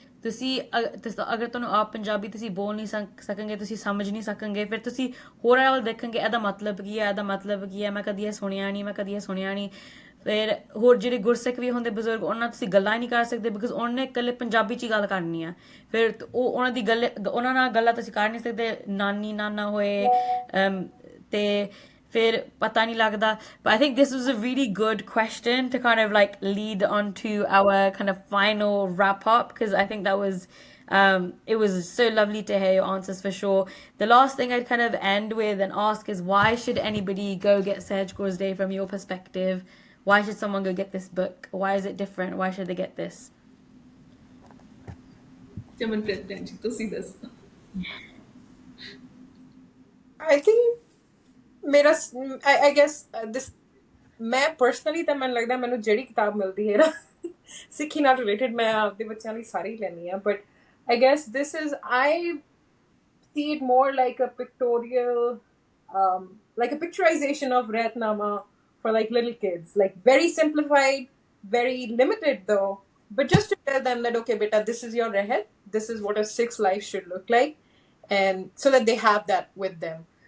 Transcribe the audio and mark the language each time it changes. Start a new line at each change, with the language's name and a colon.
Punjabi: ਅਗਰ ਤੁਹਾਨੂੰ ਆਪ ਪੰਜਾਬੀ ਤੁਸੀਂ ਬੋਲ ਨਹੀਂ ਸਕੋਗੇ, ਤੁਸੀਂ ਸਮਝ ਨਹੀਂ ਸਕੋਗੇ, ਫਿਰ ਤੁਸੀਂ ਹੋਰਾਂ ਵੱਲ ਦੇਖੋਗੇ ਇਹਦਾ ਮਤਲਬ ਕੀ ਹੈ, ਇਹਦਾ ਮਤਲਬ ਕੀ ਹੈ, ਮੈਂ ਕਦੀ ਇਹ ਸੁਣਿਆ ਨਹੀਂ, ਮੈਂ ਕਦੀ ਇਹ ਸੁਣਿਆ ਨਹੀਂ। ਫਿਰ ਹੋਰ ਜਿਹੜੇ ਗੁਰਸਿੱਖ ਵੀ ਹੁੰਦੇ ਬਜ਼ੁਰਗ, ਉਹਨਾਂ ਨਾਲ ਤੁਸੀਂ ਗੱਲਾਂ ਹੀ ਨਹੀਂ ਕਰ ਸਕਦੇ, ਬਿਕੋਜ਼ ਉਹਨੇ ਇਕੱਲੇ ਪੰਜਾਬੀ 'ਚ ਹੀ ਗੱਲ ਕਰਨੀ ਆ। ਫਿਰ ਉਹਨਾਂ ਦੀ ਗੱਲ, ਉਹਨਾਂ ਨਾਲ ਗੱਲਾਂ ਤੁਸੀਂ ਕਰ ਨਹੀਂ ਸਕਦੇ, ਨਾਨੀ ਨਾਨਾ ਹੋਏ ਤੇ ਫਿਰ ਪਤਾ ਨਹੀਂ ਲੱਗਦਾ।
English: But I think this was a really good question to kind of like lead on to our kind of final wrap up, because I think that was it was so lovely to hear your answers for sure. The last thing I'd kind of end with and ask is, why should anybody go get Sahaj Kaur's Day from your perspective? Why should someone go get this book? Why is it different? Why should they get this?
Punjabi: ਚਮਨ ਪ੍ਰੀਤ ਜੀ ਤੁਸੀਂ ਦੱਸੋ।
English: I think
Punjabi: ਮੇਰਾ
English: I guess this,
Punjabi: ਮੈਂ personally ਤਾਂ ਮੈਨੂੰ ਲੱਗਦਾ ਮੈਨੂੰ ਜਿਹੜੀ ਕਿਤਾਬ ਮਿਲਦੀ ਹੈ ਨਾ ਸਿੱਖੀ ਨਾਲ ਰਿਲੇਟਡ, ਮੈਂ ਆਪਦੇ ਬੱਚਿਆਂ ਲਈ ਸਾਰੀ ਲੈਂਦੀ ਹਾਂ।
English: But I guess this is, I see it more like a pictorial, like a picturization of Ratnama for like little kids, like very simplified, very limited though, but just to tell them that okay, beta, this is your rehet, this is what a Sikh's life should look like, and so that they have that with them.